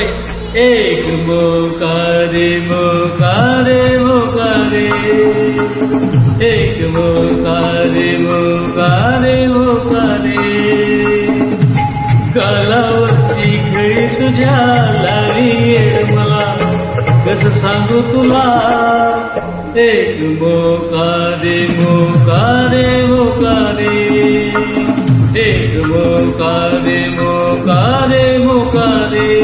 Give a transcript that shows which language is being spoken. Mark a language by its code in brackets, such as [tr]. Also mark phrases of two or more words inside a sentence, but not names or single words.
[hi] एक मौका दे मौका दे मौका दे, एक मौका दे मौका दे मौका दे. [mr] गालावरची खळी तुझ्या लावी येड मला कसं सांगू तुला. [hi] एक मौका दे मौका दे मौका दे, एक मौका दे मौका दे मौका दे.